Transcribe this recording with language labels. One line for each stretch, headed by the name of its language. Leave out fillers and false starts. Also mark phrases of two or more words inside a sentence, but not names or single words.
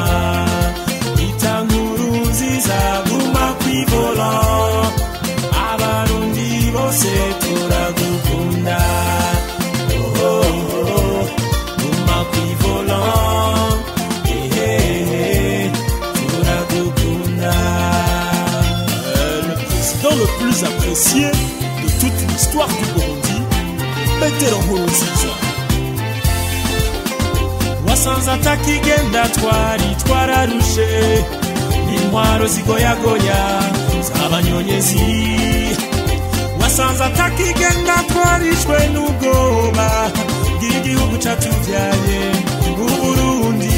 Rundi: Bita Nkurunziza guma kw'ivolant, abarundi bose turagukunda. Guma kw'ivolant, turagukunda.
French: Le président le plus apprécié de toute l'histoire du Burundi, Petero Nkurunziza.
Rundi: Wasanze atakigenda twari twararushe, intwaro zigoyagoya z'abanyonyezi. Wasanze atakigenda twarishwe n'ubwoba bw'igihugu catuvyaye Uburundi.